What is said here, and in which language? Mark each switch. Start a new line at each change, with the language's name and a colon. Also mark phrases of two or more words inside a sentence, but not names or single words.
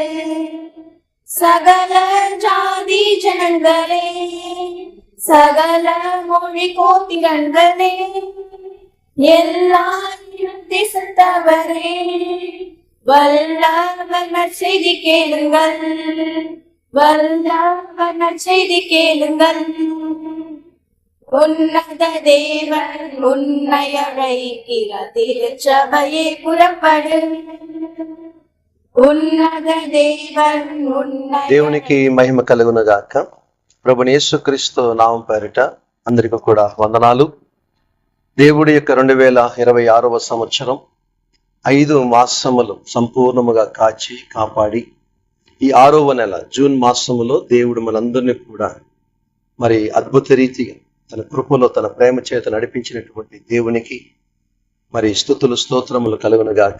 Tamil: சகல ஜாதி ஜனங்களே, சகல மொழி கோத்திரங்களே, எல்லா தேசத்தவரே, வல்லவன செய்தி கேளுங்கள், வல்லவன செய்தி கேளுங்கள். உன்னத தேவன் உன்னை அழைக்கிற திருச்சபையை புறப்படு.
Telugu: ఉన్నత దేవునికి మహిమ కలుగును గాక. ప్రభుని యేసుక్రీస్తు నామం పేరిట అందరికీ కూడా వందనాలు. దేవుడి యొక్క 2026వ సంవత్సరం 5 మాసములు సంపూర్ణముగా కాచి కాపాడి ఈ 6వ నెల జూన్ మాసములో దేవుడు మనందరినీ కూడా మరి అద్భుత రీతిగా తన కృపలో తన ప్రేమ చేత నడిపించినటువంటి దేవునికి మరి స్తుతులు స్తోత్రములు కలుగును గాక.